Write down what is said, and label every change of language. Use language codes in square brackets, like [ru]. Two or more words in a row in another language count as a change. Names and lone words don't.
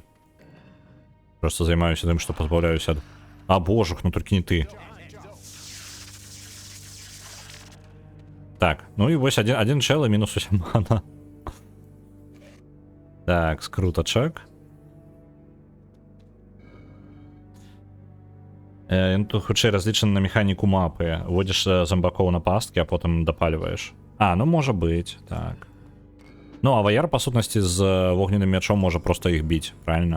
[be] Просто займаюся [ru] тем, что [be] позбавляюсь от... [ru] А, божух, ну только не ты. Так, ну и вось один чел и минус 8 мана. Так, скруточек. [be] Тут хутчэй разлічаны на механіку мапы. Вводзіш зомбакоў на пасткі, а потым дапальваеш. А, ну можа быць, так. Ну, а ваяр, па сутнасці, з вогненным мячом можа проста іх біць, правильно?